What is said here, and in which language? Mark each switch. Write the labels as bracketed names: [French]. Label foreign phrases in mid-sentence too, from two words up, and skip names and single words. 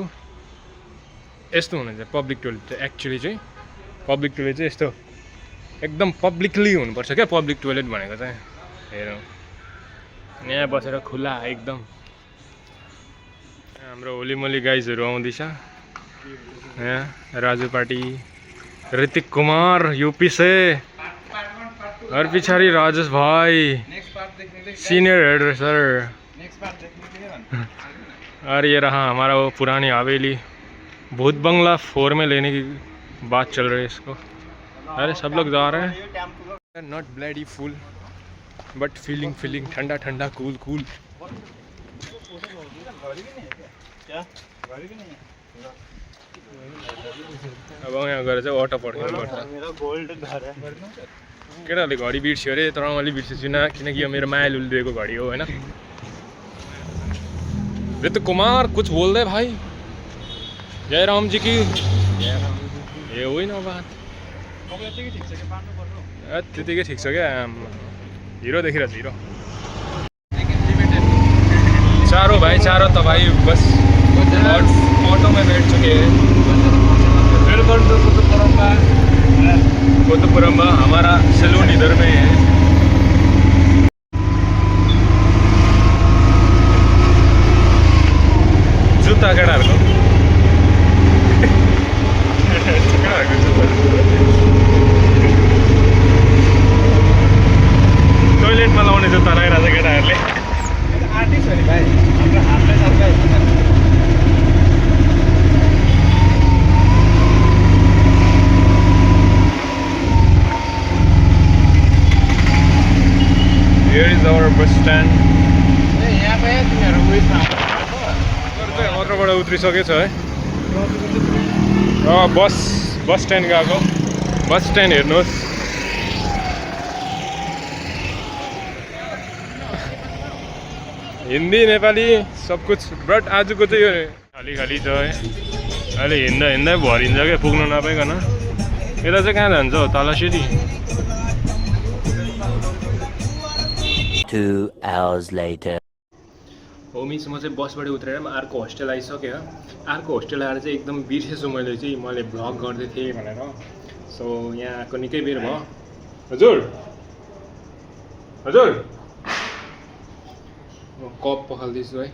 [Nepali] यस्तो हुनुहुन्छ [English] public toilet [Nepali] चाहिँ। एक्चुअली चाहिँ [English] public toilet [Nepali] चाहिँ यस्तो एकदम पब्लिकली हुनुपर्छ क्या [English] public toilet [Nepali] भनेको चाहिँ। हेरौँ यहाँ बसेर खुला एकदम। हाम्रो होलीमोली गाइजहरू आउँदैछ। [Hindi] यहाँ राजु पार्टी, ऋतिक कुमार यूपी से, और पिछाड़ी राजेश भाई सीनियर हेडरेसर। और ये रहा हमारा वो पुरानी हवेली, भूत बंगला 4 में लेने की बात चल रही है इसको। अरे सब लोग जा रहे हैं। [English] not bloody fool but feeling [Hindi] ठंडा ठंडा [English] cool cool. [Nepali] अब यहाँ गएर चाहिँ अटो पड्किनुपर्छ। केटाहरूले घडी बिर्स्यो अरे, तर मैले बिर्सेछु न, किनकि यो मेरो मायालुले दिएको घडी हो होइन। [Hindi] ऋतिक कुमार कुछ बोल दे भाई। जय राम जी की। [Nepali] ए होइन बात त्यतिकै ठिक छ क्या। हिरो देखिरहेछ, हिरो। [Hindi] चारों भाई चारों तो भाई बस ऑटो में बैठ चुके हैं। [English] welcome to कुतुपुरम्बा। [Hindi] हमारा सैलून इधर में है। [Nepali] जुत्ता केटाहरूको टोइलेटमा लाउने जुत्ता लगाइरहेको छ केटाहरूले। आर्टिस्ट हो नि भाइ, हाम्रो हातले सबैलाई। [English] Here is our bus stand. [Nepali] यहाँ पायो तिमीहरू उयसमा मात्रबाट उत्रिसकेको छ है। [English] bus stand [Nepali] गएको। [English] bus stand [Nepali] हेर्नुहोस्। हिन्दी नेपाली [Hindi] सब कुछ, [Nepali] बट आजको चाहिँ यो खाली खाली छ है। अहिले हिँड्दा भरिन्छ क्या, पुग्नु नपाइकन। यता चाहिँ कहाँ जान्छ हो, तल सिधी। [English] 2 hours later. [Nepali] हो मिस, म चाहिँ बसबाट उत्रेर अर्को होस्टेल आइसक्यो। अर्को होस्टेल आएर चाहिँ एकदम बिर्सेछु मैले भ्लग गर्दै थिएँ भनेर। सो यहाँ आएको निकै बेर भयो। हजुर हजुर म कप पखाल्दैछु है।